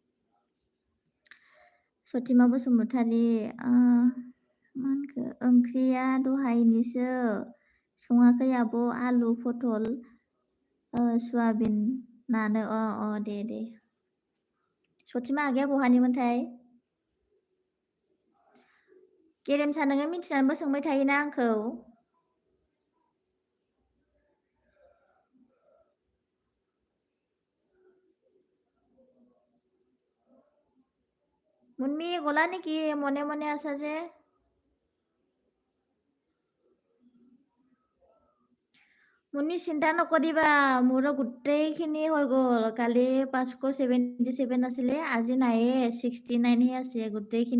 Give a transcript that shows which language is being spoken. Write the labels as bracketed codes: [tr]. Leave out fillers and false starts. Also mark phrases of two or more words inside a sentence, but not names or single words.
[brx] सतिमा बसुमतारी मा होनखो ओंख्रिया दहायनिसो सङाखै आब' आलु पटल सयाबिन नानो दे सतिमा आगैया बहानिमोनथाय गेरेमसा नोङो मिथिनानैबो सोंबाय थायोना आंखौ [as] মুনমি গলা নেকি মনে মনে আছা যে মুনমি চিন্তা নকৰিবা মোৰো গোটেইখিনি হৈ গ'ল কালি 577 আছিলে আজি নাইয়ে 69 হে আছে গোটেইখিনি